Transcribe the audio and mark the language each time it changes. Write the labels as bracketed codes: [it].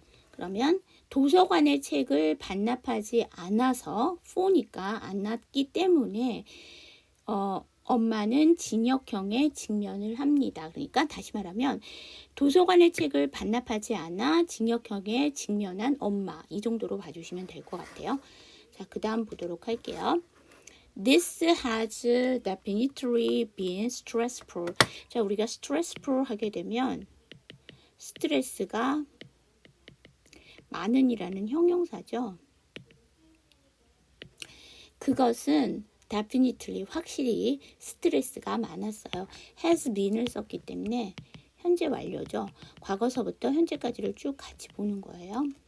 [ko] 그러면 도서관의 책을 반납하지 않아서 for니까 안 났기 때문에 엄마는 징역형에 직면을 합니다. 그러니까 다시 말하면 도서관의 책을 반납하지 않아 징역형에 직면한 엄마, 이 정도로 봐주시면 될 것 같아요. 자, 그 다음 보도록 할게요. [en] This has definitely been stressful. [ko] 자, 우리가 stressful 하게 되면 스트레스가 많은이라는 형용사죠. 그것은 definitely 확실히 스트레스가 많았어요. has been을 썼기 때문에 현재 완료죠. 과거서부터 현재까지를 쭉 같이 보는 거예요.